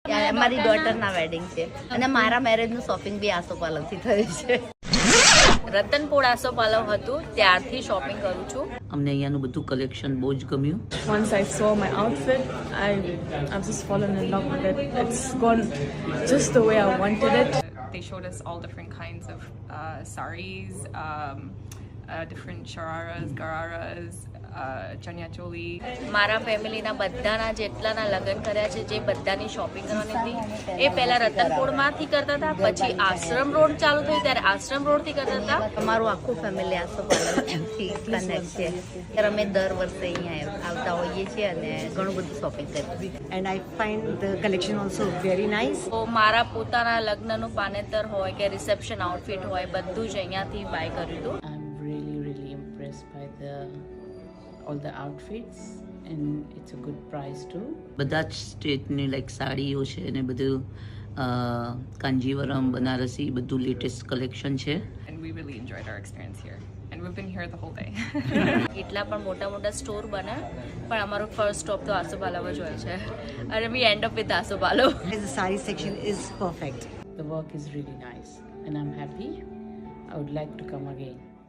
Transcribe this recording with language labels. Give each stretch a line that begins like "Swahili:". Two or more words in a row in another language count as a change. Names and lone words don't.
Gujarati: મારી ડોટરના વેડિંગ છે અને મારા મેરેજનું શોપિંગ બી આસોપાલવથી થયું છે. રતનપુર આસોપાલવ હતું ત્યારથી શોપિંગ કરું છું. અમને અહીંયાનું બધું કલેક્શન બહુ જ ગમ્યું.
English: Once I saw my outfit, I've just fallen in love with it. It's gone just the way I wanted it. They showed us all different kinds of saris, different shararas, gararas,
Gujarati: ચણિયા ચોળી. મારા ફેમિલીના બધાના જેટલાના લગ્ન કર્યા છે જે બધાની શોપિંગ કરવાની હતી એ પહેલા રતનપુરમાંથી કરતા હતા, પછી આશ્રમ રોડ ચાલુ થયું ત્યારે આશ્રમ રોડથી કરતા હતા. અમારું આખું ફેમિલી આસોપાલવથી કનેક્ટ છે ત્યારે અમે દર વર્ષે અહીંયા આવતા હોઈએ છીએ અને ઘણું બધું શોપિંગ કરીએ.
English: And I find the collection also very nice.
Gujarati: તો મારા પોતાના લગ્નનું પાનેતર હોય કે
English: reception outfit
Gujarati: હોય બધું જ અહીંયાથી બાય કર્યું હતું.
English: I'm really impressed by all the outfits and it's a good price too.
Gujarati: બધા જ સ્ટેટની લાઈક સાડીઓ છે અને બધું કાંજીવરમ બનારસી બધું
English: latest collection
Gujarati: છે.
English: And we really enjoyed our experience here. And we've been here the whole day.
Gujarati: એટલા પણ મોટા મોટા સ્ટોર બને પણ અમારો
English: first stop
Gujarati: તો આસોપાલવ જ હોય છે અને
English: we end up with Asopalav. The saree section is perfect. The work is really nice and I'm happy. I would like to come again.